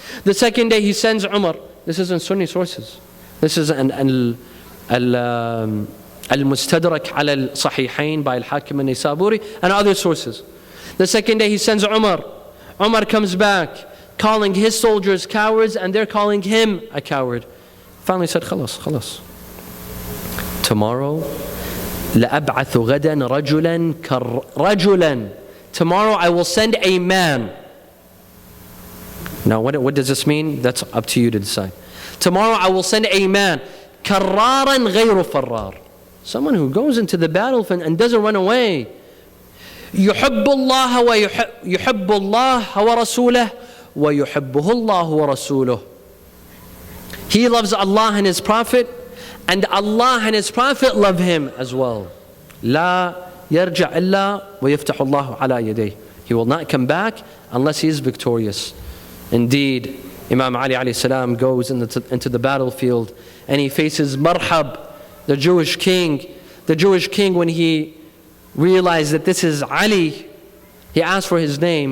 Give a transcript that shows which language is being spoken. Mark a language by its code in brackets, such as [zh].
[en] The second day he sends Umar. This is in Sunni sources. This is Al-Mustadrak ala al-Sahihain by Al-Hakim al-Nisaburi and other sources. The second day he sends Umar. Umar comes back, calling his soldiers cowards, and they're calling him a coward. Finally said, خلاص. Tomorrow, [ar] لَأَبْعَثُ غَدًا رَجُلًا. [en] Tomorrow I will send a man. Now what does this mean? That's up to you to decide. Tomorrow I will send a man, [ar] كَرَّارًا غَيْرُ فَرَّارٍ. [en] Someone who goes into the battlefield and doesn't run away. [ar] يُحِبُّ اللَّهَ وَرَسُولَهُ وَيُحِبُّهُ اللَّهُ وَرَسُولُهُ. [en] He loves Allah and His Prophet, and Allah and His Prophet love him as well. [ar] لا يرجع إلا ويفتح الله على يديه. [en] He will not come back unless he is victorious. Indeed, Imam Ali alayhi salam goes into the battlefield and he faces Marhab, the Jewish king. The Jewish king, when he realized that this is Ali, he asked for his name.